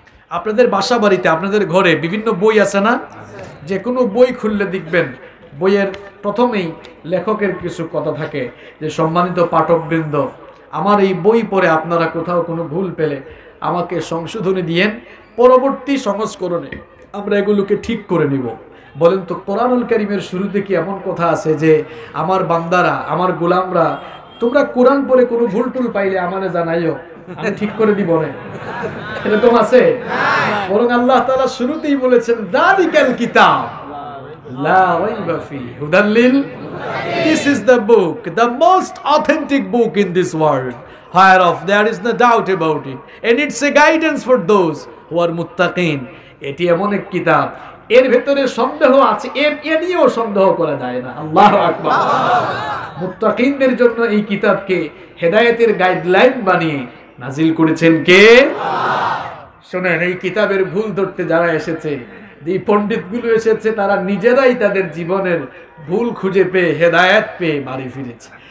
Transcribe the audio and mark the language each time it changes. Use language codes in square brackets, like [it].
[bn] আপনাদের বাসা বাড়িতে, আপনাদের ঘরে বিভিন্ন বই আছে না? যে কোনো বই খুললে দেখবেন বইয়ের প্রথমেই লেখকের কিছু কথা থাকে যে, সম্মানিত পাঠকবৃন্দ, আমার এই বই পড়ে আপনারা কোথাও কোনো ভুল পেলে আমাকে সংশোধনী দিয়েন, পরবর্তী সংস্করণে আমরা এগুলোকে ঠিক করে নিব। বলেন তো কোরআনুল কারীমের শুরুতে কি এমন কথা আছে যে আমার বান্দারা, আমার গোলামরা, তোমরা কোরআন পড়ে কোনো ভুল টুল পাইলে আমারে জানাইও, আমি ঠিক করে দিব না? এরকম আছে? বরং আল্লাহ তাআলা শুরুতেই বলেছেন, [ar] যালিকাল কিতাব লা রাইবা ফিহি হুদাল লিল, [en] this is the book, the most authentic book in this world, whereof there is no doubt about it, and it's a guidance for those who are muttaqin. [bn] এটি এমন এক কিতাব, এর ভেতরে সন্দেহ আছে, এ নিয়েও সন্দেহ করা যায় না। আল্লাহু আকবার। মুত্তাকিনদের জন্য এই কিতাবকে হেদায়েতের গাইডলাইন বানিয়ে নাজিল করেছেন কে? আল্লাহ। শুনেন, এই কিতাবের ভুল ধরতে যারা এসেছে, এই পণ্ডিতগুলো এসেছে, তারা নিজেরাই তাদের জীবনের ভুল খুঁজে পেয়ে হেদায়েত পেয়ে বাড়ি ফিরেছে।